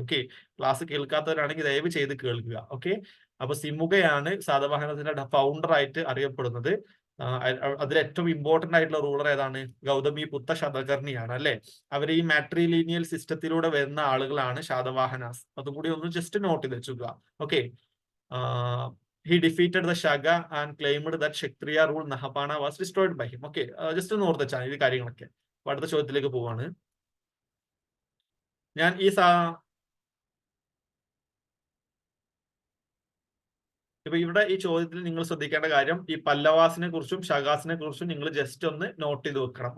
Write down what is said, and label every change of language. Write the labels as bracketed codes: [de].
[ml] Okay, class കേൾക്കാത്തവരാണെങ്കിൽ ദയവ് ചെയ്ത് കേൾക്കുക. ഓക്കെ, അപ്പൊ സിമുഖയാണ് ശാതവാഹനത്തിന്റെ ഫൗണ്ടർ ആയിട്ട് അറിയപ്പെടുന്നത്. അതിൽ ഏറ്റവും ഇമ്പോർട്ടന്റ് ആയിട്ടുള്ള റൂളർ ഏതാണ്? ഗൗതമി പുത്ര ശതകർണിയാണ് അല്ലെ? അവർ ഈ മാട്രിലീനിയൽ സിസ്റ്റത്തിലൂടെ വരുന്ന ആളുകളാണ് ശാതവാഹനാസ്. അതുകൂടി ഒന്ന് ജസ്റ്റ് നോട്ട് ചെയ്ത് വെച്ചുക. [en] Okay, he defeated the Shaga and claimed that Kshatriya rule Nahapana was destroyed by him. [ml] Okay, just ഒന്ന് ഓർത്ത് വെച്ചാൽ ഈ കാര്യങ്ങളൊക്കെ. അടുത്ത ചോദ്യത്തിലേക്ക് പോവാണ്. ഞാൻ ഈ ഇപ്പൊ ഇവിടെ ഈ ചോദ്യത്തിൽ നിങ്ങൾ ശ്രദ്ധിക്കേണ്ട കാര്യം ഈ പല്ലവാസിനെ കുറിച്ചും ഷഗാസിനെ കുറിച്ചും നിങ്ങൾ ജസ്റ്റ് ഒന്ന് നോട്ട് ചെയ്ത് വെക്കണം.